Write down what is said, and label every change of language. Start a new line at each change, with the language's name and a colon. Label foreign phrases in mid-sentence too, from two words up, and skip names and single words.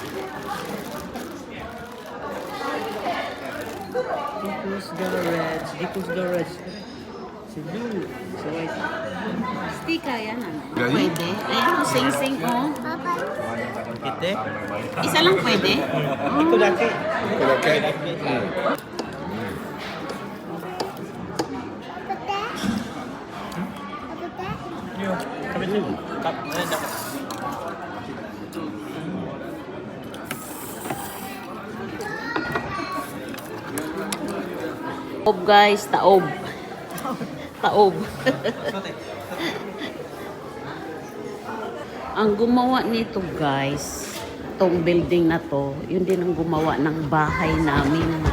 English: Dito's the reds.
Filipino: Si blue, si white. Sticker yan. Pwede. Ayan, sing-sing oh.
Japanese: て。
Filipino: Isa lang pwede?
Japanese: 一個だけ。ここだけ。いいよ食べてみる。あ、なんだ。
Filipino: Taob guys, taob. Taob. Ang gumawa nito guys, itong building na to, yun din ang gumawa ng bahay namin.